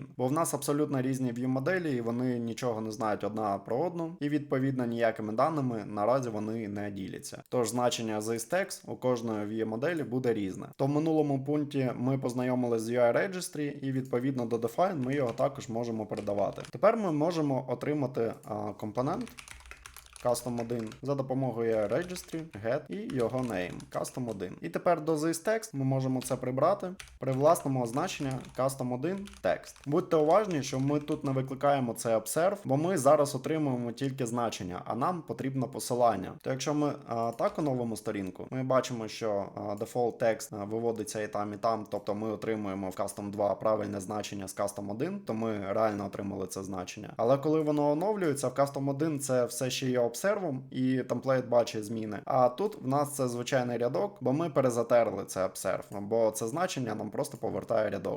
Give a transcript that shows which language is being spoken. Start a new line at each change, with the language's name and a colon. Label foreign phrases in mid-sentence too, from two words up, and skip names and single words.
Ukrainian: Бо в нас абсолютно різні view-моделі, і вони нічого не знають одна про одну, і відповідно ніякими даними наразі вони не діляться. Тож значення з text у кожної view-моделі буде різне. То в минулому пункті ми познайомилися з UI Registry, і відповідно до define ми його також можемо передавати. Тепер ми можемо отримати компонент Custom 1 за допомогою registry, get і його name Custom 1. І тепер до thisText ми можемо це прибрати, привласнимо означення Custom 1 text. Будьте уважні, що ми тут не викликаємо цей observe, бо ми зараз отримуємо тільки значення, а нам потрібно посилання. То якщо ми так оновимо сторінку, ми бачимо, що
English: default text
Ukrainian: виводиться і там, тобто ми отримуємо в Custom 2 правильне значення з Custom 1, то ми реально отримали це значення. Але коли воно оновлюється, в Custom 1 це все ще є обсервом, і темплейт бачить зміни. А тут в нас це звичайний рядок, бо ми перезатерли це обсерв, бо це значення нам просто повертає рядок.